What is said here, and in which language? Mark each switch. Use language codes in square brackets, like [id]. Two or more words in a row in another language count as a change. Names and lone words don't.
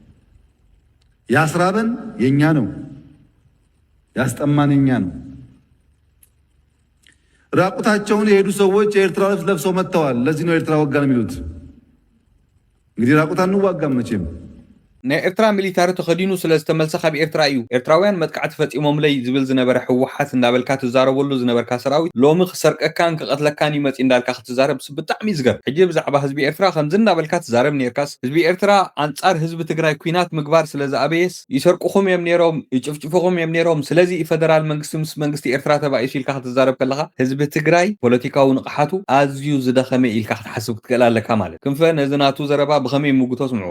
[am] ያስራበን የኛ ነው፣ ያስጠማን የኛ ነው። ራቁታቸውን የሄዱ ሰዎች የኤርትራ ልብስ ለብሰው መጥተዋል። ለዚህ ነው ኤርትራ ወጋን የሚሉት። እንግዲህ ራቁት አንዋጋም መቼም [ti] ናይ ኤርትራ ሚሊታሪ ተኸዲኑ ስለ ዝተመልሰ ካብ ኤርትራ እዩ ኤርትራውያን መጥቃዕቲ ፈጺሞም ለይ ዝብል ዝነበረ ሕወሓት እንዳበልካ ትዛረበሉ ዝነበርካ ሰራዊት ሎሚ ክሰርቀካን ክቐትለካን ይመጽ እንዳልካ ክትዛረብ ብጣዕሚ ዝገርም ሕጂ ብዛዕባ ህዝቢ ኤርትራ ከምዚ እንዳበልካ ትዛረብ ነርካስ ህዝቢ ኤርትራ አንጻር ህዝቢ ትግራይ ኩናት ምግባር ስለ ዝኣበየስ ይሰርቁኹም እዮም ነይሮም ይጭፍጭፉኹም እዮም ነይሮም ስለዚ ፌደራል መንግስቲ ምስ መንግስቲ ኤርትራ ተባኢሱ ኢልካ ክትዛረብ ከለኻ ህዝቢ ትግራይ ፖለቲካዊ ንቕሓቱ ኣዝዩ ዝደኸመ ኢልካ ክትሓስብ ክትክእል ኣለካ ማለት ክንፈ ነዚ ናቱ ዘረባ ብኸመይ ሙግቶ ስምዕዎ